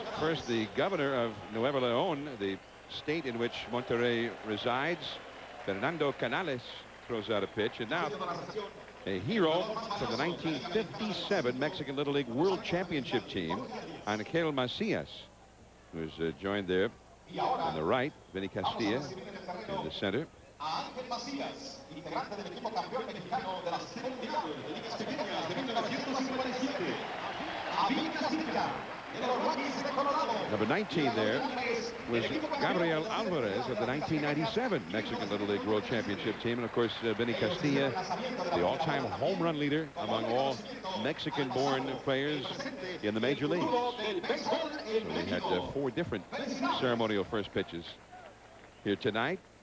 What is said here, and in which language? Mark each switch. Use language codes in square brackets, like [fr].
[en] First, the governor of Nuevo León, the state in which Monterrey resides, Fernando Canales, throws out a pitch. And now a hero from the 1957 Mexican Little League World Championship team, Angel Macias, who is joined there on the right, Vinny Castilla in the center. [es] Ángel Macías, integrante del equipo campeón mexicano de la Serie Mundial de Ligas Pequeñas de 1957. Javier Castilla, de los Rockies de Colorado. [en] Number 19 there was Gabriel Alvarez of the 1997 Mexican Little League World Championship team. And of course, Vinny Castilla, the all-time home run leader among all Mexican-born players in the major leagues. So we had 4 different ceremonial first pitches here tonight.